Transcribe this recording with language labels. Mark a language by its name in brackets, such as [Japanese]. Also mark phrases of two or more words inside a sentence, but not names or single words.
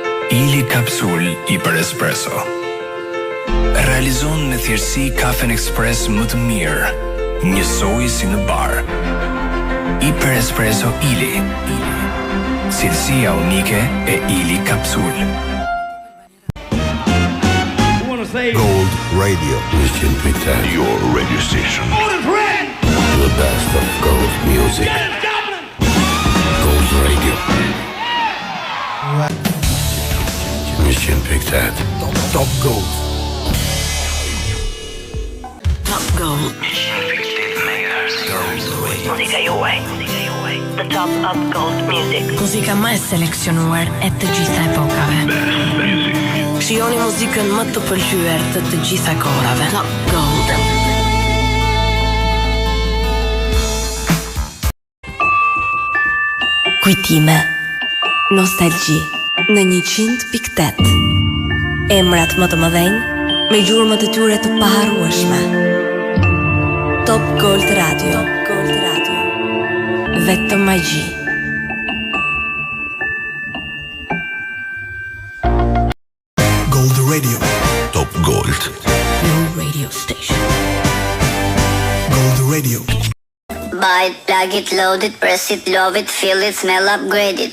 [Albanian] Ili kapsul i për espresso. Realizon me thjeshtësi kafen ekspres më të mirë, njësoj si në bar. I për espresso Ili. Cilësia unike e Ili kapsul. [English] Gold Radio 100.8, your radio station. The best of gold music. Gold Radio 100.8. Top Gold. Top Gold. [Albanian] Muzika juaj. [English] The top of gold music. [Albanian] Muzika më e seleksionuar e të gjitha epokave. Shijoni muzikën më të pëlqyer të të gjitha kohërave. Top Gold. Kujtime, nostalgji në 100.8. Emrat më të mëdhenj me gjurmët e tyre të paharrueshme. Top Gold Radio. Vetëm magji. [English] Gold Radio. Top Gold. Your radio station. Gold Radio. Buy it, plug it, load it, press it, love it, feel it, smell, upgrade it.